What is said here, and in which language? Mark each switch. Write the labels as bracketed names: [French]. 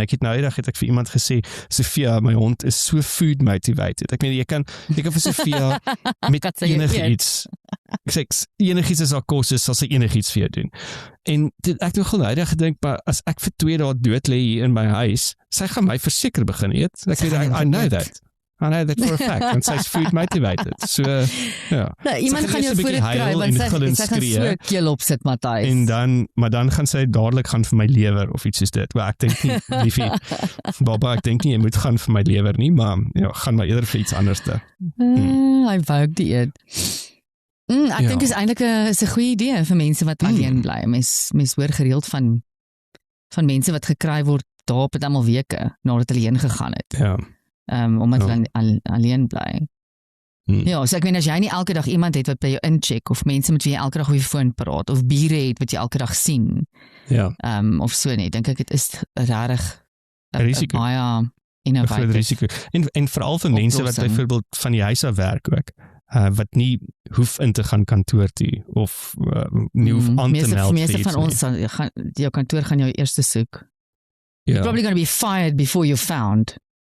[Afrikaans] Ek het nou eendag het ek vir iemand gesê, Sofia, my hond is so food motivated. Ek meen, jy kan vir Sofia met enigiets, ek sê, enigiets is haar kos is, sal sy enigiets vir jou doen. En ek het nogal nou eendag gedink, maar as ek vir 2 dae dood lê hier in my huis, sy gaan my verseker begin eet. Ek weet, [English] I know that. I know that for a fact, [Afrikaans] want sy is [English] food motivated. [Afrikaans] So, ja. Nou, iemand gaan jou voor dit kry, want sy gaan so keel opsit, Matthys. En maar dan gaan sy dadelik gaan vir my lewer, of iets soos dit. Maar ek dink nie, liefie, Baba, ek dink nie, jy moet gaan vir my lewer nie, maar ja, gaan maar eerder vir iets anders te. Hy wou die eet. Ek dink is eintlik 'n goeie idee vir mense wat alleen bly. Mens hoor gereeld van mense wat gekry word daar op het almal weke nadat hulle heen gegaan het. Ja. Omdat hulle alleen bly. Ja, so ek meen as jy nie elke dag iemand het wat by jou incheck of mense met wie jy elke dag op die foon praat of bure het wat jy elke dag sien. Ja. Of so nie. Dink ek dit is regtig 'n risiko. Baie innovative risiko. En veral vir mense wat byvoorbeeld van die huis af werk ook. Wat nie hoef in te gaan kantoor toe of nie hoef aan te meld. Meeste van ons jou kantoor gaan jou eerste soek. [English] You're probably going to be fired before you're found.